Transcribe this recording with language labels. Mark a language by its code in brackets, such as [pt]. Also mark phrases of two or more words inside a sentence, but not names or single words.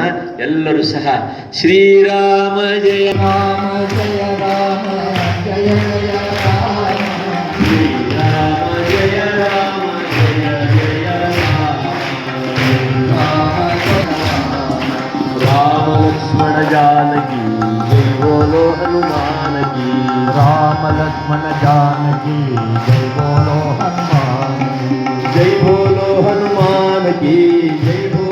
[kn] ಎಲ್ಲರೂ ಸಹ [hi] श्रीराम जय राम जय राम जय जय राम श्रीराम जय राम जय जय राम लक्ष्मण जानकी जै बोलो हनुमान की. राम लक्ष्मण जानकी जय बोलो हनुमान जय बोलो हनुमान की जय